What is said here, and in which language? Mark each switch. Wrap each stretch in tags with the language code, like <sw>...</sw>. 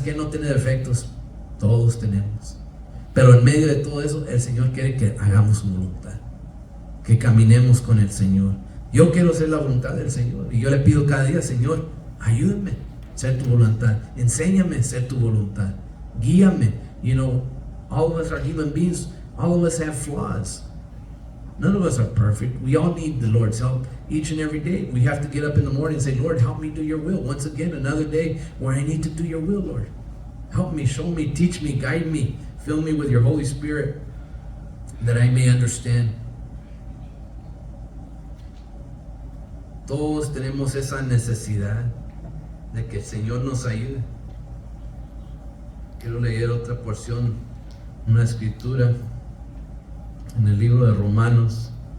<es>¿Quién no tiene defectos? Todos tenemos. Pero en medio de todo eso, el Señor quiere que hagamos su voluntad, que caminemos con el Señor. Yo quiero hacer la voluntad del Señor, y yo le pido cada día, Señor, ayúdame a hacer tu voluntad, enséñame a hacer tu voluntad, guíame.</es> <en>All of us are human beings, all of us have flaws. None of us are perfect. We all need the Lord's help each and every day. We have to get up in the morning and say, Lord, help me do your will. Once again, another day where I need to do your will, Lord. Help me, show me, teach me, guide me, fill me with your Holy Spirit that I may understand.</en> <es>Todos tenemos esa necesidad de que el Señor nos ayude. Quiero leer otra porción, una escritura en el libro de Romanos.</es>